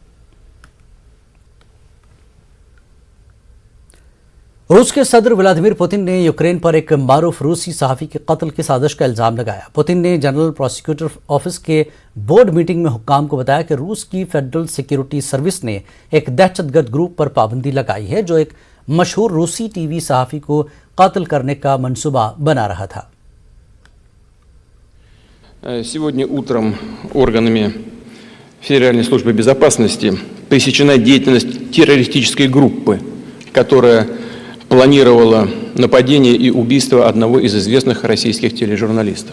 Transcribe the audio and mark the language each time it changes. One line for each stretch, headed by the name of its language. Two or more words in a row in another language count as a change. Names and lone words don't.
Urdu: روس کے صدر ولادیمیر پوتن نے یوکرین پر ایک معروف روسی صحافی کے قتل کی سازش کا الزام لگایا۔ پوتن نے جنرل پروسیکیوٹر آفس کے
English: board meeting
Urdu: میں حکام کو بتایا کہ روس کی فیڈرل سیکیورٹی سروس نے ایک دہشت گرد گروپ پر پابندی لگائی ہے جو ایک مشہور روسی ٹی وی صحافی کو قتل کرنے کا منصوبہ بنا رہا تھا۔
Russian: Сегодня утром органами Федеральной службы безопасности пресечена деятельность террористической группы, которая планировала нападение и убийство одного из известных российских тележурналистов.